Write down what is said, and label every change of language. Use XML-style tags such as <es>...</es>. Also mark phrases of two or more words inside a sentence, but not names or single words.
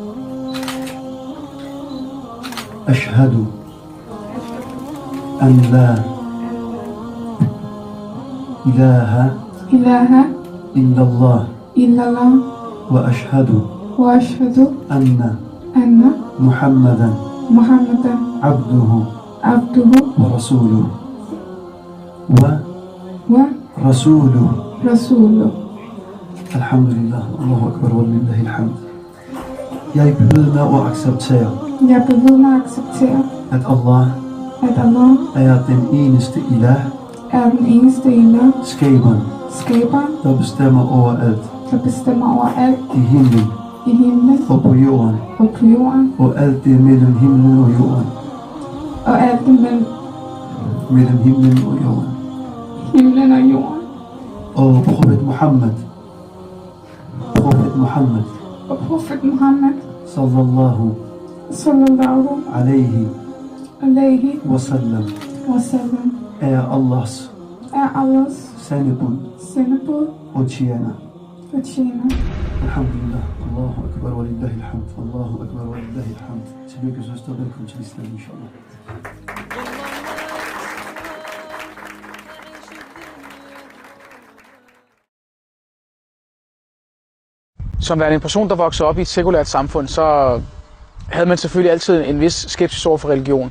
<ar>أشهد أن لا إله إلا الله وأشهد أن محمدا عبده ورسوله ورسوله. الحمد لله، الله أكبر ولله الحمد.</ar> <da>Jeg begynder at acceptere, at Allah er den eneste ilah, skaberen, der bestemmer over alt, i himlen og på jorden, og alt det mellem himlen og jorden, mellem himlen og jorden. Og Prophet Muhammed,</da> <ar>صلى الله عليه وسلم,</ar> <da>er Allahs sendebud og tjener.</da> <ar>الحمد لله، الله أكبر ولله الحمد، الله أكبر ولله الحمد.</ar> <da>Tillykke søster, velkommen til Islam, inshallah. Som værende en person, der voksede op i et sekulært samfund, så havde man selvfølgelig altid en vis skepsis over for religion.</da>